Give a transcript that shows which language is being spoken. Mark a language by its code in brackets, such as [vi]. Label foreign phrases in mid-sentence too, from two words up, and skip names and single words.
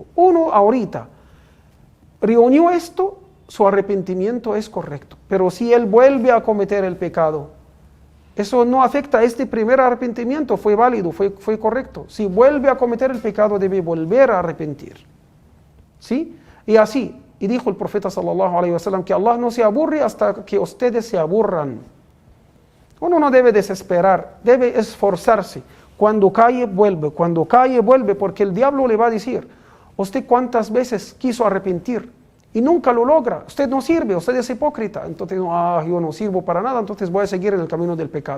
[es] Ahorita reunió esto, su arrepentimiento es correcto. Pero si él vuelve a cometer el pecado, eso no afecta a este primer arrepentimiento, fue válido, fue correcto. Si vuelve a cometer el pecado, debe volver a arrepentir. ¿Sí? Y así, y dijo el profeta [ar] صلى الله عليه وسلم [es] que Allah no se aburre hasta que ustedes se aburran. Uno no debe desesperar, debe esforzarse. Cuando cae, vuelve, porque el diablo le va a decir, usted cuántas veces quiso arrepentir y nunca lo logra, usted no sirve, usted es hipócrita, entonces yo no sirvo para nada, entonces voy a seguir en el camino del pecado.